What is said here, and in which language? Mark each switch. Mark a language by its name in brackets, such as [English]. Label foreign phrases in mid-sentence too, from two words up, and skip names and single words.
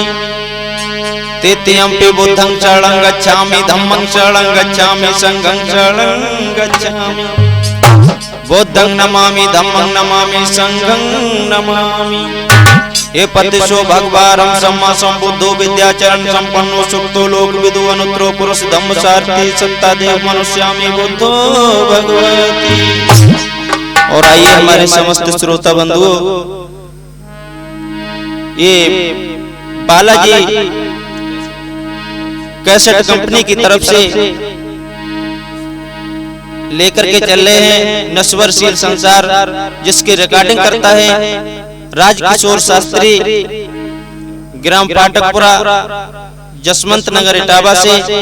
[Pali] तृतीयंपि बुद्धं शरणं गच्छामि, धम्मं शरणं गच्छामि, संघं शरणं गच्छामि। बुद्धं नमामि, धम्मं नमामि, संघं नमामि। ये पतिशो भगवारं सम्मा संबुद्धो विद्याचरण संपन्नो सुक्तो लोकविदु अनुत्तरो पुरुष धम्म सारथी सत्ता देव मनुष्यामि बुद्धो भगवती। [Hindi] और आइए हमारे समस्त श्रोता बंधुओं, ये बालाजी कैसेट कंपनी की तरफ से लेकर के चल रहे हैं नश्वरशील संसार, जिसकी रिकॉर्डिंग करता है राजकिशोर शास्त्री, ग्राम पाटकपुरा, जसवंत नगर इटावा से।